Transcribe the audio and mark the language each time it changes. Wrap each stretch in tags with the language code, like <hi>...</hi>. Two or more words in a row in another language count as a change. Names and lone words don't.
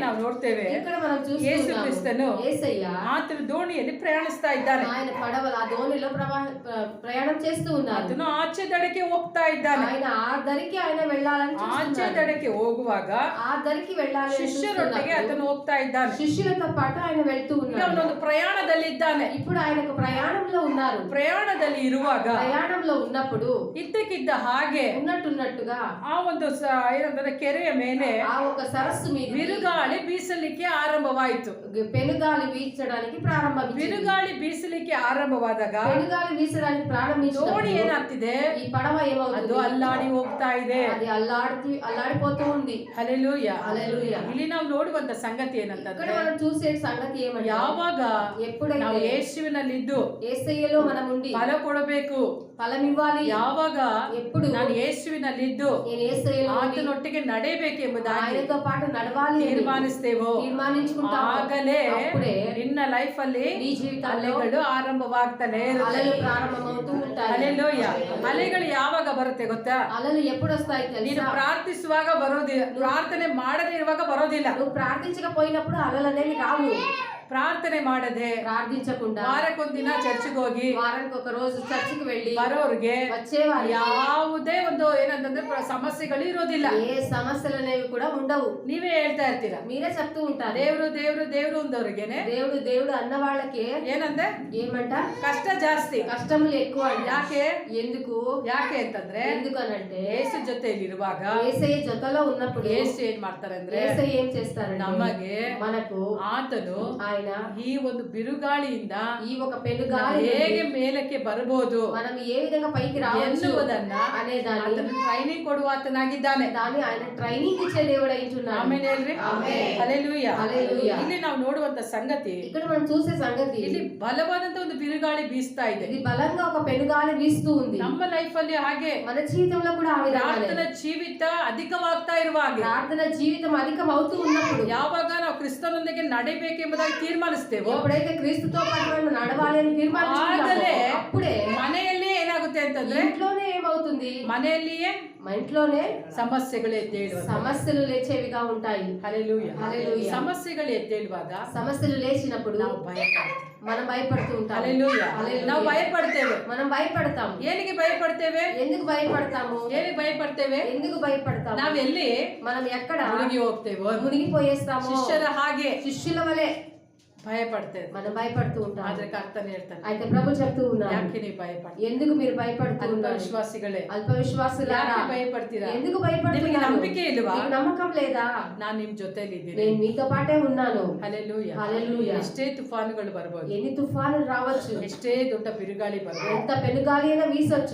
<kn>ನೋಡ್ತೇವೆ ಯೇಸು ಕ್ರಿಸ್ತನು ಆತನು ದೋಣಿಯಲ್ಲಿ ಪ್ರಯಾಣಿಸ್ತಾ ಇದ್ದಾನೆ.</kn> <te>ఆయన పడవల ఆ దోణిలో ప్రయాణం చేస్తూ ఉన్నారు.</te> <kn>ಆತನು ಆಚೆ ದಡಕ್ಕೆ ಹೋಗ್ತಾ ಇದ್ದಾನೆ.</kn> <te>ఆయన ఆ దరికి ఆయన వెళ్ళాలని</te> <kn>ಆಚೆ ದಡಕ್ಕೆ ಹೋಗುವಾಗ</kn> <te>ఆ దరికి వెళ్ళాలని</te> <kn>ಶಿಷ್ಯರೊಟ್ಟಿಗೆ ಆತನು ಹೋಗ್ತಾ ಇದ್ದಾನೆ.</kn> <te>శిష్యులతో పాటు ఆయన వెళ్తూ ఉన్నారు.</te> <kn>ಅವನೊಂದು ಪ್ರಯಾಣದಲ್ಲಿ ಇದ್ದಾನೆ.</kn> <te>ఇప్పుడు ఆయన ఒక ప్రయాణంలో ఉన్నారు.</te> <kn>ಪ್ರಯಾಣದಲ್ಲಿ ಇರುವಾಗ</kn> <te>ప్రయాణంలో ఉన్నప్పుడు</te> <kn>ಇದ್ದಕ್ಕಿದ್ದ ಹಾಗೆ</kn> <te>ఉన్నట్టుగా</te> <kn>ಆ ಒಂದು ಏನಂದ್ರೆ ಕೆರೆಯ ಮೇಲೆ</kn> <te>ఆ ఒక సరస్సు మీద</te> <kn>ಬಿರುಗಾಳಿ ಬೀಸಲಿಕ್ಕೆ ಆರಂಭವಾಯಿತು.</kn> <te>పెనుగాలి వీచడానికి ప్రారంభించింది.</te> <kn>ಬಿರುಗಾಳಿ ಬೀಸಲಿಕ್ಕೆ ಆರಂಭವಾದಾಗ</kn> <te>పెనుగాలి వీచడానికి ప్రారంభించినప్పుడు</te> <kn>ದೋಣಿ ಏನಾಗ್ತಿದೆ,</kn> <te>ఈ పడవ ఏమవుతుంది,</te> <kn>ಅದು ಅಲ್ಲಾಡಿ ಹೋಗ್ತಾ ಇದೆ.</kn> <te>అది అల్లాడిపోతూ ఉంది. హల్లెలూయా. హల్లెలూయా.</te> <kn>ಇಲ್ಲಿ ನಾವು ನೋಡುವಂತ ಸಂಗತಿ ಏನಂತಂದ್ರೆ,</kn> <te>ఇక్కడ మనం చూసే సంగతి ఏమంటే,</te> <kn>ಯಾವಾಗ</kn> <te>ఎప్పుడైతే</te> <kn>ನಾವು ಯೇಸುವಿನಲ್ಲಿದ್ದು</kn> <te>యేసయ్యలో మనం ఉండి</te> <kn>ಫಲ ಕೊಡಬೇಕು,</kn> <te>ఫలం ఇవ్వాలి,</te> <kn>ಯಾವಾಗ</kn> <te>ఎప్పుడు</te> <kn>ನಾನು ಯೇಸುವಿನಲ್ಲಿದ್ದು</kn> <te>నేను యేసయ్యలో</te> <kn>ಆತನೊಟ್ಟಿಗೆ ನಡೆಯಬೇಕೆಂಬುದಾಗಿ</kn> <te>ఆయనతో పాటు నడవాలి</te> <kn>ತೀರ್ಮಾನಿಸ್ತೇವೋ</kn> <te>తీర్మానించుకుంటాము.</te> <kn>ಆಗಲೇ</kn> <te>అప్పుడే</te> <kn>ನಿನ್ನ ಲೈಫ್ ಅಲ್ಲಿ</kn> <te>నీ జీవితంలో</te> <kn>ಅಲೆಗಳು ಆರಂಭವಾಗ್ತಾನೆ ಇರುತ್ತೆ.</kn> <te>అలలు ప్రారంభమవుతూ ఉంటాయి. హల్లెలూయా.</te> <kn>ಅಲೆಗಳು ಯಾವಾಗ ಬರುತ್ತೆ ಗೊತ್ತಾ?</kn> <te>అలలు ఎప్పుడు వస్తాయి</te> <kn>ನೀನು</kn> <te>తెలుసా?</te> <kn>ಪ್ರಾರ್ಥಿಸುವಾಗ ಬರೋದಿಲ್ಲ, ಪ್ರಾರ್ಥನೆ ಮಾಡದೇ ಇರುವಾಗ ಬರೋದಿಲ್ಲ.</kn> <te>నువ్వు ప్రార్థించకపోయినప్పుడు అలలు అనేవి రావు.</te> <kn>ಪ್ರಾರ್ಥನೆ ಮಾಡದೆ</kn> <te>ప్రార్థించకుండా</te> <kn>ವಾರಕ್ಕೊಂದಿನ ಚರ್ಚ್ಗೆ ಹೋಗಿ</kn> <te>వారానికి ఒక రోజు చర్చికి వెళ్ళి</te> <kn>ಬರೋರ್ಗೆ</kn> <te>వచ్చేవారు</te> <kn>ಯಾವುದೇ ಒಂದು ಏನಂತಂದ್ರೆ ಸಮಸ್ಯೆಗಳು ಇರೋದಿಲ್ಲ.</kn> <te>ఏ సమస్యలు అనేవి కూడా ఉండవు.</te> <kn>ನೀವೇ ಹೇಳ್ತಾ ಇರ್ತೀರಾ,</kn> <te>మీరే చెప్తూ ఉంటారు</te> <kn>ದೇವ್ರು ದೇವ್ರು ದೇವ್ರು ಅಂದವ್ರಿಗೆನೆ</kn> <te>దేవుడు దేవుడు అన్న వాళ్ళకి</te> <kn>ಏನಂದ್ರೆ</kn> <te>ఏమంట</te> <kn>ಕಷ್ಟ ಜಾಸ್ತಿ,</kn> <te>కష్టములు ఎక్కువ అంట.</te> <kn>ಯಾಕೆ</kn> <te>ఎందుకు</te> <kn>ಯಾಕೆ ಅಂತಂದ್ರೆ</kn> <te>ఎందుకనంటే</te> <kn>ಯೇಸು ಜೊತೆಯಲ್ಲಿ ಇರುವಾಗ</kn> <te>యేసయ్య జೊತೆలో ఉన్నప్పుడు</te> <kn>ಯೇಸು ಏನ್ ಮಾಡ್ತಾರೆ ಅಂದ್ರೆ</kn> <te>యేసయ్య ఏం చేస్తారంటే</te> <kn>ನಮಗೆ</kn> <te>మనకు</te> <kn>ಆತನು</kn> <te>ఆయన</te> <kn>ಈ ಒಂದು ಬಿರುಗಾಳಿಯಿಂದ</kn> <te>ఈ ఒక పెనుగాలి</te> <kn>ಹೇಗೆ ಮೇಲಕ್ಕೆ ಬರಬಹುದು</kn> <te>మనం ఏ విధంగా పైకి రావచ్చు</te> <kn>ಎನ್ನುವುದನ್ನ</kn> <te>అనే దాన్ని</te> <kn>ಆತನು ಟ್ರೈನಿಂಗ್ ಕೊಡುವ ಆತನಾಗಿದ್ದಾನೆ.</kn> <te>దాన్ని ఆయన ట్రైనింగ్ ఇచ్చే దేవుడు అయింటున్నాడు.</te> <kn>ಆಮೇಲೆ ಹೇಳ್ರಿ ಹಲ್ಲೆಲೂಯಾ. ಇಲ್ಲಿ ನಾವು ನೋಡುವಂತ ಸಂಗತಿ,</kn> <te>ఇక్కడ మనం చూసే సంగతి,</te> <kn>ಇಲ್ಲಿ ಬಲವಾದಂತ ಒಂದು ಬಿರುಗಾಳಿ ಬೀಸ್ತಾ ಇದೆ.</kn> <te>ఇది బలంగా ఒక పెనుగాలి వీస్తూ ఉంది.</te> <kn>ನಮ್ಮ ಲೈಫ್ ಅಲ್ಲಿ ಹಾಗೆ</kn> <te>మన జీవితంలో కూడా ఆ విధంగా</te> <kn>ಪ್ರಾರ್ಥನಾ ಜೀವಿತ ಅಧಿಕವಾಗ್ತಾ ಇರುವಾಗ,</kn> <te>ప్రార్థన జీవితం అధికం అవుతూ ఉన్నప్పుడు,</te> <kn>ಯಾವಾಗ ನಾವು ಕ್ರಿಸ್ತನೊಂದಿಗೆ ನಡಿಬೇಕೆಂಬುದಾಗಿ ತೀರ್ಮಾನಿಸ್ತೇವೋ</kn> <te>ఎప్పుడైతే క్రీస్తుతో పాటు మనం నడవాలి అని తీర్మానించుకుంటామో అప్పుడే</te> <kn>ಮನೆಯಲ್ಲಿ ಏನಾಗುತ್ತೆ ಅಂತಂದ್ರೆ,</kn> <te>ఇంట్లోనే ఏమవుతుంది,</te> <kn>ಮನೆಯಲ್ಲಿಯೇ</kn> <te>మన ఇంట్లోనే</te> <kn>ಸಮಸ್ಯೆಗಳು ಎದ್ದೇಳುವ</kn> <te>సమస్యలు లేచేవిగా ఉంటాయి. హల్లెలూయా. హల్లెలూయా.</te> <kn>సమస్యೆಗಳು ಎದ್ದೇಳುವಾಗ</kn> <te>సమస్యలు లేచినప్పుడు</te> <kn>ನಾವು ಭಯಪಡ್ತೇವೆ.</kn> <te>మనం భయపడుతూ ఉంటాం.</te> <kn>హల్లెలూయా. ನಾವು భయపಡ್ತೇವೆ.</kn> <te>మనం భయపడతాం.</te> <kn>ಏನಿಗೆ ಭಯಪಡ್ತೇವೆ?</kn> <te>ఎందుకు భయపడతాము?</te> <kn>ಏನಿಗೆ ಭಯಪಡ್ತೇವೆ?</kn> <te>ఎందుకు భయపడతాము?</te> <kn>ನಾವೆಲ್ಲಿ</kn> <te>మనం ఎక్కడ</te> <kn>ಮುಳುಗಿ ಹೋಗ್ತೇವೋ,</kn> <te>మునిగిపోయేస్తాము.</te> <kn>ಶಿಷ್ಯರ ಹಾಗೆ</kn> <te>శిష్యుల వలె</te> <kn>భయపಡ್ತೇವೆ.</kn> <te>మనం భయపడుతూ ఉంటాం.</te> <kn>ಆದ್ರೆ ಕರ್ತನು ಹೇಳ್ತಾನೆ,</kn> <te>అయితే ప్రభు చెప్తూ ఉన్నారు,</te> <kn>ಯಾಕೆ ನೀವು ಭಯಪಡ್ತೀರಾ?</kn> <te>ఎందుకు మీరు భయపడుతూ ఉన్నారు?</te> <kn>ವಿಶ್ವಾಸಿಗಳೇ,</kn> <te>అల్ప విశ్వాసులారా,</te> <kn>ಯಾಕೆ ಭಯಪಡ್ತೀರಾ?</kn> <te>ఎందుకు</te> <kn>ನಿಮಗೆ</kn> <te>భయపడుతున్నారు?</te> <kn>ನಂಬಿಕೆ ಇಲ್ವಾ?</kn> <te>మీకు నమ్మకం లేదా?</te> <kn>ನಾನು ನಿಮ್ ಜೊತೆಲಿ ಇದ್ದೀನಿ.</kn> <te>నేను మీతో పాటే ఉన్నాను.</te> <kn>ಹಲ್ಲೆಲೂಯಾ.</kn> <te>హల్లెలూయా.</te> <kn>ಎಷ್ಟೇ ತುಫಾನುಗಳು ಬರಬಹುದು,</kn> <te>ఎన్ని తుఫానులు రావచ్చు,</te> <kn>ಎಷ್ಟೇ ದೊಡ್ಡ ಬಿರುಗಾಳಿ ಬರಬಹುದು,</kn> <te>ఎంత పెనుగాలి అయినా వీసొచ్చు,</te>